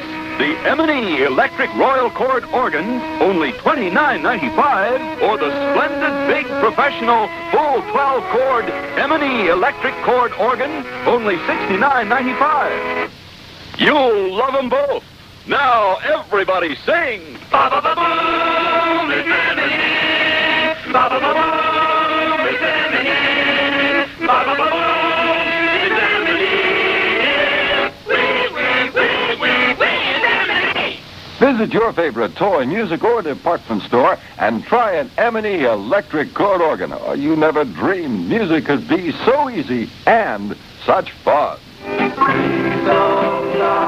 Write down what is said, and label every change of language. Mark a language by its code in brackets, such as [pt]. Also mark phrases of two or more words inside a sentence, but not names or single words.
[en] The M&E electric Royal Chord organ, only $29.95, or the splendid big professional full 12-chord M&E electric chord organ, only $69.95. You'll love them both. Now, everybody sing! Ba-ba-ba-boom, it's M&E. Ba-ba-ba-boom, it's M&E. Ba-ba-ba-boom, it's M&E. Visit your favorite toy, music, or department store and try an M&E electric chord organ. Oh, you never dreamed music could be so easy and such fun.